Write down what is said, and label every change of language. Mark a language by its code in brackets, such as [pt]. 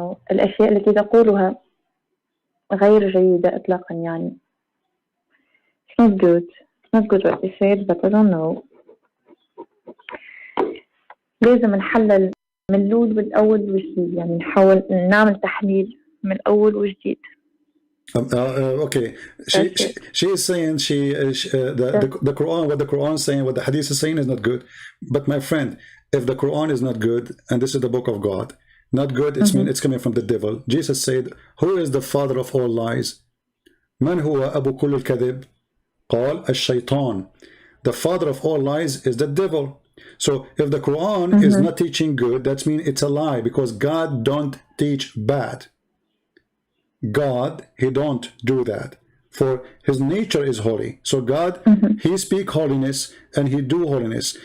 [ar] الأشياء التي تقولها غير جيدة إطلاقا يعني. [en] It's not good. It's not good what you said, but I don't know. [ar] لازم نحلل من الأول والأول وجديد يعني نحاول نعمل تحليل من الأول وجديد. [en] Okay, she is saying the Quran, what the Quran is saying, what the Hadith is saying is not good. But my friend, if the Quran is not good, and this is the book of God, not good, it's coming from the devil. Jesus said, who is the father of all lies? [ar] من هو أبو كل الكذب؟ قال الشيطان. [en] The father of all lies is the devil. So if the Quran is not teaching good, that means it's a lie, because God don't teach bad. God, he don't do that, for his nature is holy. So God, he speak holiness and he do holiness.